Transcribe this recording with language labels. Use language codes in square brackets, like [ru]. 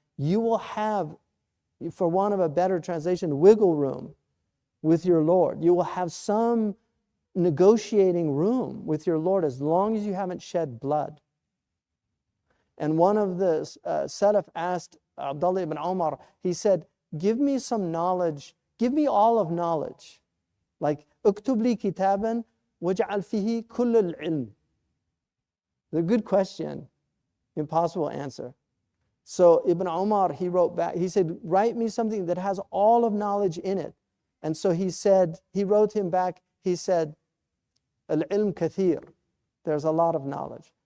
[en] You will have, for want of a better translation, wiggle room with your Lord. You will have some negotiating room with your Lord as long as you haven't shed blood. And one of the Salaf asked Abdullah ibn Umar, he said, give me some knowledge, give me all of knowledge. Like, [ar] اكتب لي كتابا واجعل فيه كل العلم. [en] A good question, impossible answer. So Ibn Umar, he wrote back, he said, write me something that has all of knowledge in it. And so he wrote him back, he said, [ar] al-ilm kathir, [en] there's a lot of knowledge.